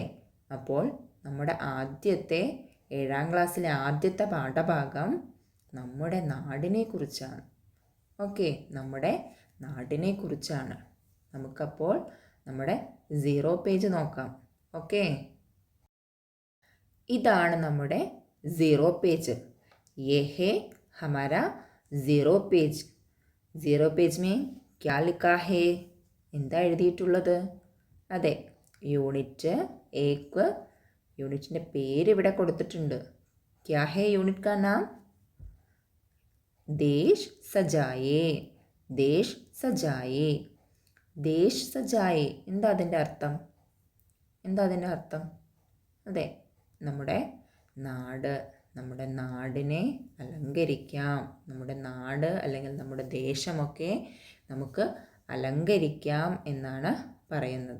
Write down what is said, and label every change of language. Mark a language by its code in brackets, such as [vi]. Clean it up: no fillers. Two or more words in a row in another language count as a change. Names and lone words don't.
[ml] അപ്പോൾ നമ്മുടെ 7ാം ക്ലാസ്സിലെ ആദ്യത്തെ പാഠഭാഗം നമ്മുടെ നാടിനെക്കുറിച്ചാണ്. ഓക്കെ, നമ്മുടെ നാടിനെക്കുറിച്ചാണ്. നമുക്കപ്പോൾ നമ്മുടെ 0 പേജ് നോക്കാം. ഓക്കെ, ഇതാണ് നമ്മുടെ 0 പേജ്. [hi] ये है हमारा 0 പേജ്. 0 പേജ് में क्या लिखा है? [ml] എന്താ എഴുതിയിട്ടുള്ളത്? അതെ, യൂണിറ്റ് 1 യൂണിറ്റിൻ്റെ പേര് ഇവിടെ കൊടുത്തിട്ടുണ്ട്. [hi] क्या है യൂണിറ്റ് का नाम? देश सजाए. देश सजाए. देश सजाए [ml] എന്താ അതിൻ്റെ അർത്ഥം? അതെ, നമ്മുടെ നാടിനെ അലങ്കരിക്കാം. നമ്മുടെ നാട് അല്ലെങ്കിൽ നമ്മുടെ ദേശമൊക്കെ നമുക്ക് അലങ്കരിക്കാം എന്നാണ് പറയുന്നത്.